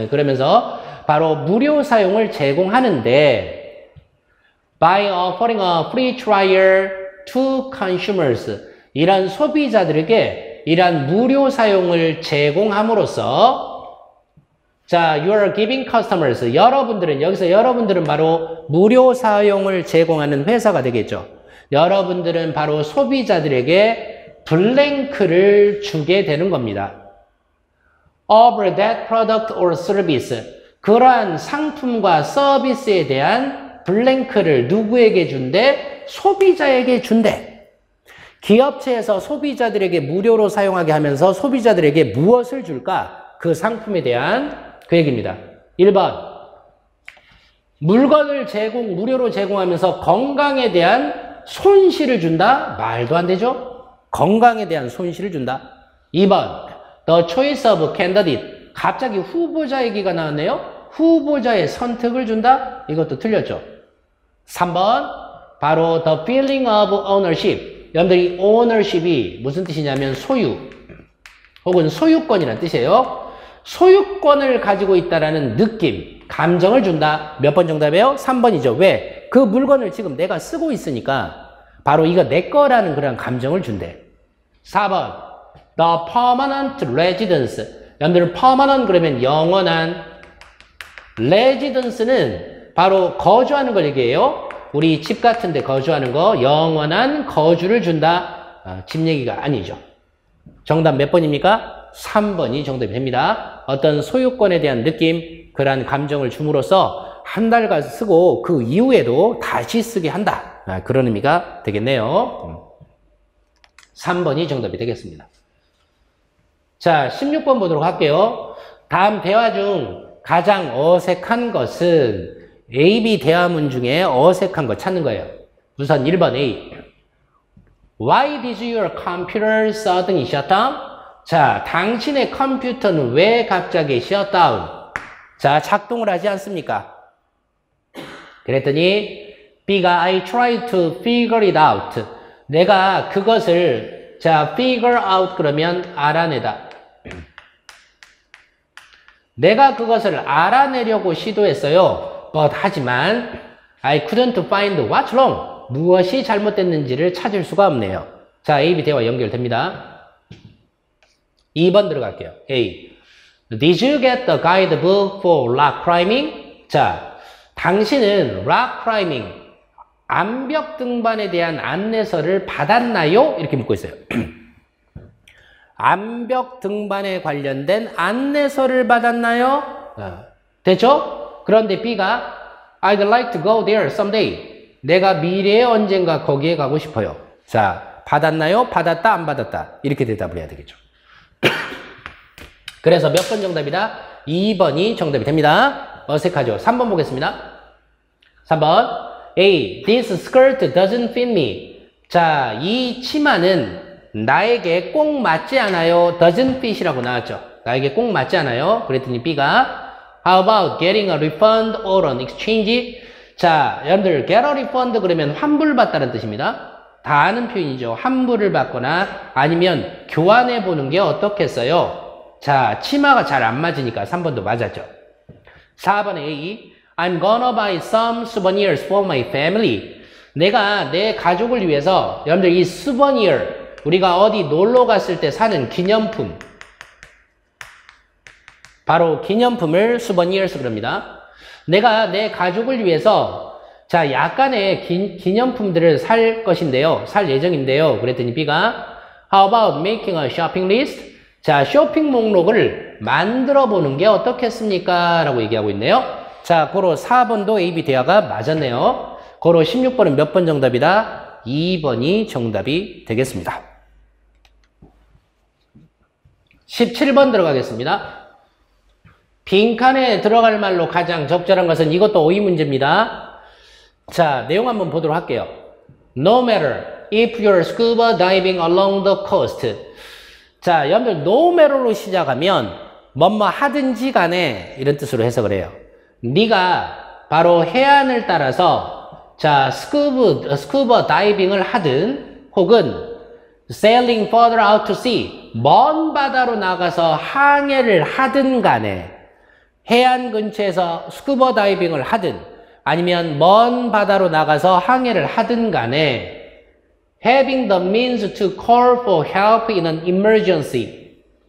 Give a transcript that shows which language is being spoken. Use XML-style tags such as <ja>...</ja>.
<ko>그러면서 바로 무료 사용을 제공하는데</ko> <en>by offering a free trial to consumers</en> <ko>이란 소비자들에게 이란 무료 사용을 제공함으로써 자,</ko> <en>you are giving customers</en> <ko>여러분들은 여기서 여러분들은 바로 무료 사용을 제공하는 회사가 되겠죠. 여러분들은 바로 소비자들에게 블랭크를 주게 되는 겁니다.</ko> <en>Over that product or service.</en> <ko>그러한 상품과 서비스에 대한 블랭크를 누구에게 준대? 소비자에게 준대. 기업체에서 소비자들에게 무료로 사용하게 하면서 소비자들에게 무엇을 줄까? 그 상품에 대한 그 얘기입니다. 1번. 물건을 무료로 제공하면서 건강에 대한 손실을 준다? 말도 안 되죠? 건강에 대한 손실을 준다.</ko> <en>2번, the choice of candidate.</en> <ko>갑자기 후보자 얘기가 나왔네요. 후보자의 선택을 준다? 이것도 틀렸죠.</ko> <en>3번, 바로 the feeling of ownership.</en> <ko>여러분들이 ownership이 무슨 뜻이냐면 소유 혹은 소유권이라는 뜻이에요. 소유권을 가지고 있다라는 느낌, 감정을 준다. 몇 번 정답이에요? 3번이죠. 왜? 그 물건을 지금 내가 쓰고 있으니까 바로 이거 내 거라는 그런 감정을 준대.</ko> <en>4번 the permanent residence.</en> <ko>여러분들 permanent 그러면 영원한, residence는 바로 거주하는 걸 얘기해요. 우리 집 같은 데 거주하는 거, 영원한 거주를 준다. 집 얘기가 아니죠. 정답 몇 번입니까? 3번이 정답이 됩니다. 어떤 소유권에 대한 느낌, 그러한 감정을 줌으로써 한 달간 쓰고 그 이후에도 다시 쓰게 한다. 그런 의미가 되겠네요. 3번이 정답이 되겠습니다. 자, 16번 보도록 할게요. 다음 대화 중 가장 어색한 것은 A, B 대화문 중에 어색한 거 찾는 거예요. 우선 1번 A.</ko> <en>Why did your computer suddenly shut down?</en> <ko>자, 당신의 컴퓨터는 왜 갑자기 shutdown? 자, 작동을 하지 않습니까? 그랬더니 B가</ko> <en>I tried to figure it out.</en> <ko>내가 그것을 자, figure out 그러면 알아내다. 내가 그것을 알아내려고 시도했어요.</ko> <en>But</en> <ko>하지만</ko> <en>I couldn't find what's wrong.</en> <ko>무엇이 잘못됐는지를 찾을 수가 없네요. 자, A, B 대화 연결됩니다. 2번 들어갈게요. A.</ko> <en>Did you get the guidebook for rock climbing?</en> <ko>자, 당신은 rock climbing, 암벽 등반에 대한 안내서를 받았나요? 이렇게 묻고 있어요. 암벽 등반에 관련된 안내서를 받았나요? 됐죠? 그런데 B가</ko> <en>I'd like to go there someday.</en> <ko>내가 미래에 언젠가 거기에 가고 싶어요. 자, 받았나요? 받았다, 안 받았다. 이렇게 대답을 해야 되겠죠. 그래서 몇 번 정답이다? 2번이 정답이 됩니다. 어색하죠? 3번 보겠습니다. 3번. A.</ko> <en>This skirt doesn't fit me.</en> <ko>자, 이 치마는 나에게 꼭 맞지 않아요. doesn't fit이라고 나왔죠. 나에게 꼭 맞지 않아요. 그랬더니 B가</ko> <en>How about getting a refund or an exchange?</en> <ko>자, 여러분들 get a refund 그러면 환불받다는 뜻입니다. 다 아는 표현이죠. 환불을 받거나 아니면 교환해 보는 게 어떻겠어요? 자, 치마가 잘 안 맞으니까 3번도 맞았죠. 4번에 A.</ko> <en>I'm gonna buy some souvenirs for my family.</en> <ko>내가 내 가족을 위해서 여러분들 이 souvenir 우리가 어디 놀러 갔을 때 사는 기념품 바로 기념품을 souvenirs 그럽니다. 내가 내 가족을 위해서 자 약간의 기념품들을 살 것인데요. 살 예정인데요. 그랬더니 B가</ko> <en>How about making a shopping list?</en> <ko>자 쇼핑 목록을 만들어 보는 게 어떻겠습니까? 라고 얘기하고 있네요. 자 고로 4번도 A, B 대화가 맞았네요. 고로 16번은 몇 번 정답이다? 2번이 정답이 되겠습니다. 17번 들어가겠습니다. 빈칸에 들어갈 말로 가장 적절한 것은 이것도 오이 문제입니다. 자, 내용 한번 보도록 할게요.</ko> <en>No matter if you're scuba diving along the coast.</en> <ko>자, 여러분들 no matter로 시작하면 뭐뭐 하든지 간에 이런 뜻으로 해석을 해요. 네가 바로 해안을 따라서 자, 스쿠버 다이빙을 하든 혹은</ko> <en>sailing further out to sea</en> <ko>먼 바다로 나가서 항해를 하든 간에 해안 근처에서 스쿠버 다이빙을 하든 아니면 먼 바다로 나가서 항해를 하든 간에</ko> <en>having the means to call for help in an emergency.</en>